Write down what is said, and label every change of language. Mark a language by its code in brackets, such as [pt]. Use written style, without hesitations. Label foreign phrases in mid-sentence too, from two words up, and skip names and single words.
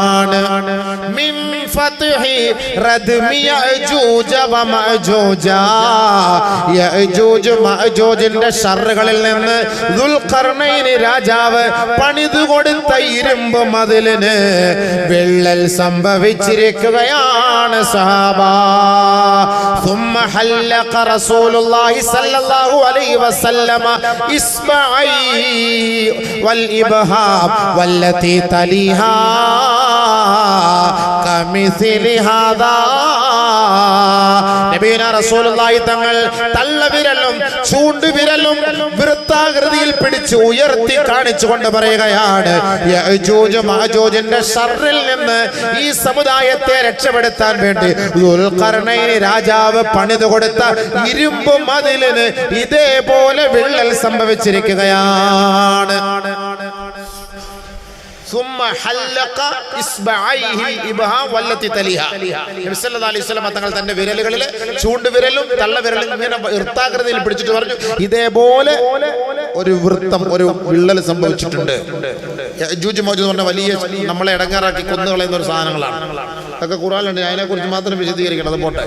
[ar] من فتح ردم يأجوج ومأجوج, [ml] യഅജൂജ് മഅജൂജിന്റെ ശർറുകളിൽ നിന്ന് ദുൽഖർനൈൻ രാജാവ് പണിതു കൊടുത്ത ഇരുമ്പ് മതിലിന് വിള്ളൽ സംഭവിച്ചിരിക്കുകയാണ്. [ar] സഹാബാ ثم حلق رسول الله صلى الله عليه وسلم إصبعي والإبهام والتي تليها كمثل هذا. [ml] നബിയുനാ റസൂലുള്ളാഹി തങ്ങൾ തള്ളവിരലും ചൂണ്ടുവിരലും വൃത്താകൃതിയിൽ പിടിച്ച് ഉയർത്തി കാണിച്ചുകൊണ്ട് പറയുകയാണ്, യഅജൂജ് മഅജൂജിന്റെ ശർറിൽ നിന്ന് ഈ സമുദായത്തെ രക്ഷപ്പെടുത്താൻ വേണ്ടി ദുൽഖർനൈൻ രാജാവ് പണിതു കൊടുത്ത ഇരുമ്പ് മതിലിന് ഇതേപോലെ വിള്ളൽ സംഭവിച്ചിരിക്കുകയാണ്. [ar] ثم حلق إصبعيه الإبهام والتي تليها. [ml] നബി [ar] صلى الله عليه وسلم [ml] തങ്ങൾ തന്റെ വിരലുകളിൽ ചൂണ്ടുവിരലും തള്ളവിരലും ഇങ്ങനെ വൃത്താകൃതിയിൽ പിടിച്ചിട്ട് പറഞ്ഞു, ഇതേപോലെ ഒരു വൃത്തം, ഒരു വിള്ളൽ സംഭവിച്ചിട്ടുണ്ട്. യഅജൂജ് മഅജൂജ് എന്ന് പറഞ്ഞ വലിയ നമ്മളെ ഇടങ്ങാറാക്കി കൊന്നുകളയുന്ന ഒരു സാധനങ്ങളാണ്. അതൊക്കെ ഖുർആനിലുണ്ട്. അതിനെക്കുറിച്ച് മാത്രം വിശദീകരിക്കണം. അത് പോട്ടെ.